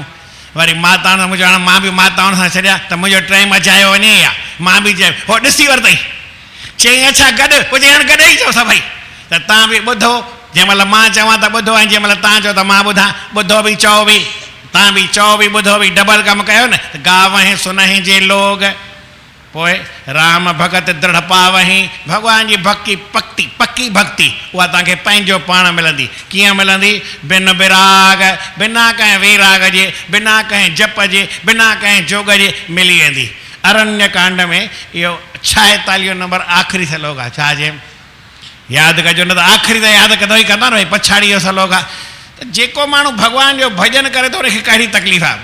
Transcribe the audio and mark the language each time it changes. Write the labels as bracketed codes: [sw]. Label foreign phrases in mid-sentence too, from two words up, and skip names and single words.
[sd] वरी माताउनि सां मुंहिंजो मां बि माताउनि सां छॾिया त मुंहिंजो टाइम अचायो वञे या मां बि चयो। हो ॾिसी वरितई, चई अच्छा गॾु, पोइ चई हाणे गॾु ई चओ सभई त तव्हां बि ॿुधो, जंहिं महिल मां चवां त ॿुधो, ऐं जंहिं महिल तव्हां चओ त मां ॿुधां। ॿुधो बि चओ बि, तव्हां बि चओ बि ॿुधो बि, डबल कमु कयो न। [awa] गावहीं सुनहि जे लोग, पोइ राम भगत दृढ़ पावहीं। [sd] भॻवान जी भक्ति पक्की भक्ति उहा तव्हांखे पंहिंजो पाण मिलंदी। कीअं मिलंदी? [awa] बिन विराग, [sd] बिना कंहिं विराग जे, बिना कंहिं जप जे, बिना कंहिं जोग जे मिली वेंदी। अरण्य कांड में इहो 46 नंबर आख़िरी सलोक आहे। छा चए? यादि कजो, न त आख़िरी त यादि कंदो ई कंदा न, भई पछाड़ी जो सलोक आहे। त जेको माण्हू भॻवान जो भॼन करे थो उनखे कहिड़ी तकलीफ़ आहे?